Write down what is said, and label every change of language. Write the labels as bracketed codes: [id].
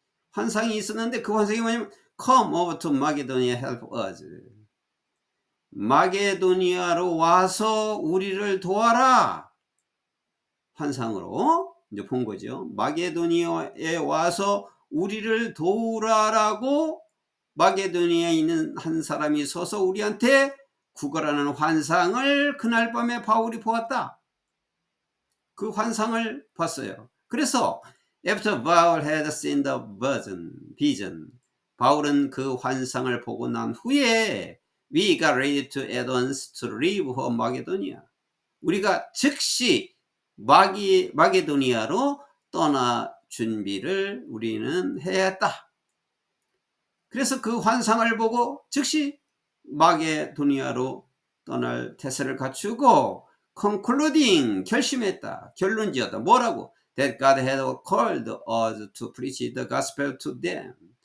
[ko] 환상이 있었는데 그 환상이 뭐냐면 [en] Come over to Macedonia, help us. [ko] 마게도니아로 와서 우리를 도와라. 환상으로 이제 본 거죠. 마게도니아에 와서 우리를 도우라라고 마게도니아에 있는 한 사람이 서서 우리한테 구걸하는 환상을 그날 밤에 바울이 보았다. 그 환상을 봤어요. 그래서 [en] After Paul had seen the vision, [ko] 바울은 그 환상을 보고 난 후에 [en] We got ready to at once to leave for Macedonia. [ko] 우리가 즉시 마게도니아로 떠나 준비를 우리는 해야 했다. 그래서 그 환상을 보고 즉시 마게도니아로 떠날 태세를 갖추고 concluding, 결심했다. 결론지었다. 뭐라고? [en] That God had called us to preach the gospel to them.